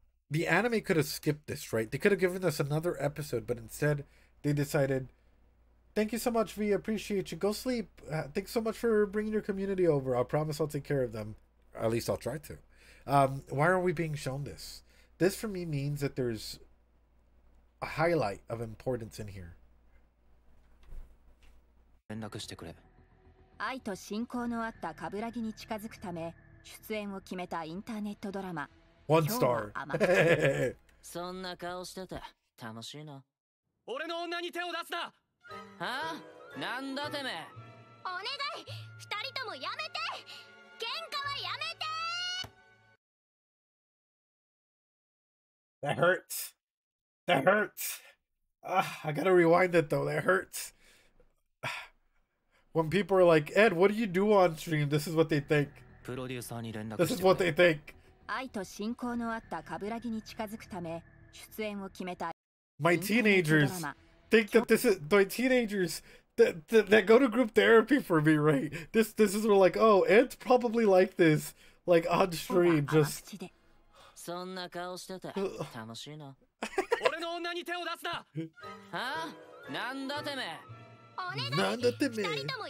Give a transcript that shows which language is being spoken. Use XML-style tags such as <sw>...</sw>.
<en>The anime could have skipped this, right? They could have given us another episode, but instead they decided, thank you so much, V, appreciate you. Go sleep. Thanks so much for bringing your community over. I promise I'll take care of them. At least I'll try to. Why are we being shown this? This for me means that there's a highlight of importance in here.</en> <ja>連絡してくれ。愛と親交のあった冠城に近づくため出演を決めたインターネットドラマ。</ja> <en>One star.</en> <ja>そんな顔してて楽しいな。俺の女に手を出すな。はあ？なんだてめえ。お願い、二人ともやめて。喧嘩はやめて。</ja> <en>That hurts. That hurts. I gotta rewind it though. That hurts. When people are like, Ed, what do you do on stream? This is what they think. This is what they think.</en> <ja>愛と親交のあった冠城に近づくため出演を決めた。</ja> <en>My teenagers think that this is my teenagers that go to group therapy for me, right? This is where like, oh, Ed's probably like this, like on stream, just.</en> <ja>そんな顔してて楽しいな。俺の女に手を出すな。はあ？なんだてめえ。お願い、二人ともやめて。喧嘩はやめて。</ja>